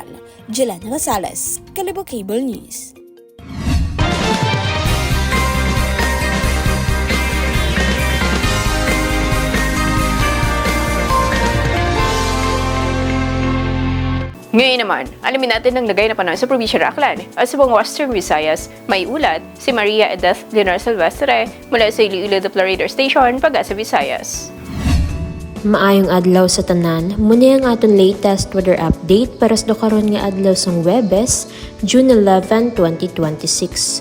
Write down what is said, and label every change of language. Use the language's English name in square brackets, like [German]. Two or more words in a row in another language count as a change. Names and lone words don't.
[Filipino] Jillian Rosales, Kalibo Cable News. Ngayon naman, alamin natin ang lagay na panahon sa Provincia Aklan at sa buong Western Visayas. May ulat si Maria Edith Leonor Silvestre mula sa Iloilo Dupla Radio Station, Pag-asa, Visayas. [Hiligaynon] Maayong adlaw sa tanan, muna ang aton [English] latest weather update [Hiligaynon] para sa karon nga adlaw sang Webes, June 11, 2026.